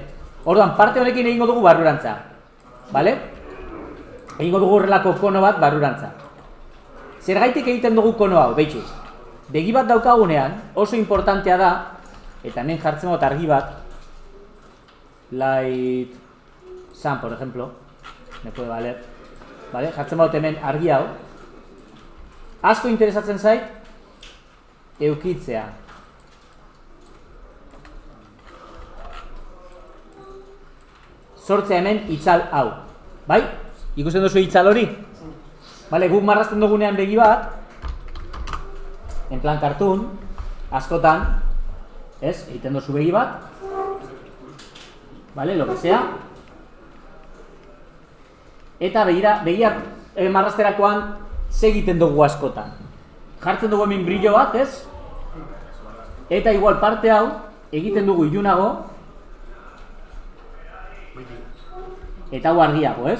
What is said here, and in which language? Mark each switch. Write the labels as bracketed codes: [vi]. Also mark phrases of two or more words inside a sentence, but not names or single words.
[eu] Orduan, parte honekin egingo dugu barrurantza, bale? Egingo dugu horrelako kono bat barrurantza. Zergaitik egiten dugu kono hau, behitxu. Begi bat daukagunean oso importantea da, eta hemen jartzen dut argi bat, [en] light sun, [es] por ejemplo, me puede valer, [eu] bale? Jartzen dut hemen argi hau. Asko interesatzen zait, eukitzea. Sortzea hemen itzal hau, bai? Ikusten duzu itzal hori? Bale, guk marrazten dugunean begi bat, [es] en plan cartoon, [eu] askotan, ez? Egiten duzu begi bat, bale, [es] lo que sea. [eu] Eta begia marrazterakoan segiten dugu askotan. Jartzen dugu hemen brillo bat, ez? Eta igual parte hau egiten dugu ilunago, eta hau argiago, ez?